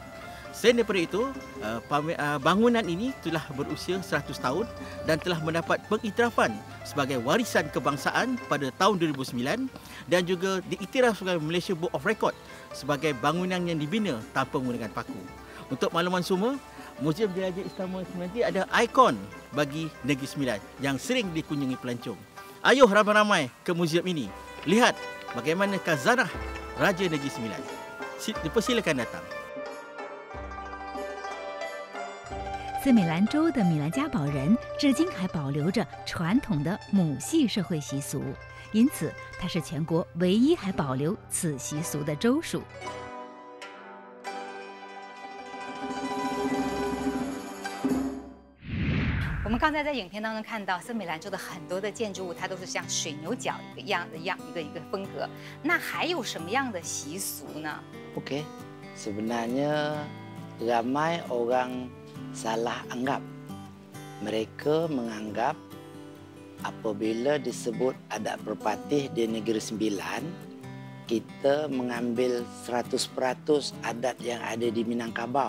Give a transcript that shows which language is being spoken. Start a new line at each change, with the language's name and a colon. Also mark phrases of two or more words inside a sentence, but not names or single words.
Malay: Selain daripada itu, bangunan ini telah berusia 100 tahun dan telah mendapat pengiktirafan sebagai warisan kebangsaan pada tahun 2009 dan juga diiktiraf sebagai Malaysia Book of Record sebagai bangunan yang dibina tanpa menggunakan paku. Untuk makluman semua, Museum Diraja Istana Sembilan ada ikon bagi Negeri Sembilan yang sering dikunjungi pelancong. Ayuh ramai-ramai ke museum ini. Lihat bagaimana khazanah Raja Negeri Sembilan. Dipersilakan datang.
Chinese: 森美兰州的米兰嘉堡人至今还保留着传统的母系社会习俗，因此它是全国唯一还保留此习俗的州属。我们刚才在影片当中看到森美兰州的很多的建筑物，它都是像水牛角一个风格。那还有什么样的习俗呢？
Malay: Okey, sebenarnya ramai orang salah anggap. Mereka menganggap apabila disebut adat berpatih di Negeri Sembilan, kita mengambil 100% adat yang ada di Minangkabau.